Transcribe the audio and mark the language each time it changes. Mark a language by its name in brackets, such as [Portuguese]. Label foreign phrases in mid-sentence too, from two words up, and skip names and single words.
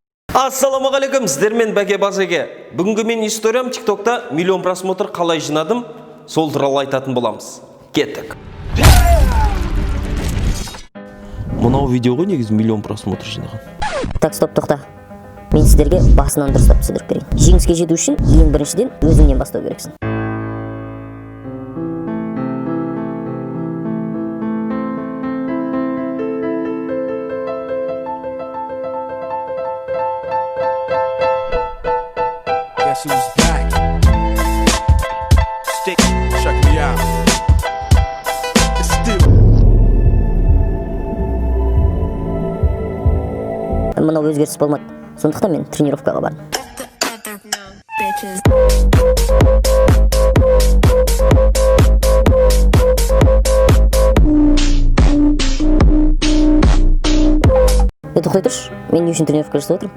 [Kazakh] Ассалаумағалейкум, сіздермен Бәке Базеге. Бүгінгі мен историям ТикТокта миллион просмотр қалай жинадым, сол туралы айтатын боламыз. Кеттік. Мынау видеоға негізі миллион просмотр жинаған. Так, стоп, тоқта. Мен сіздерге басынан дұрыстап түсіндіріп берейін. Жеңіске жету үшін ең біріншіден өзіңнен бастау керексің. [English] Guess who's back? Stick, check me out. It's still. [Kazakh] Мынау өзгеріс болмады. Сондықтан мен тренировкаға бардым. Тоқтай тұршы, мен не үшін тренировка жасап отырмын?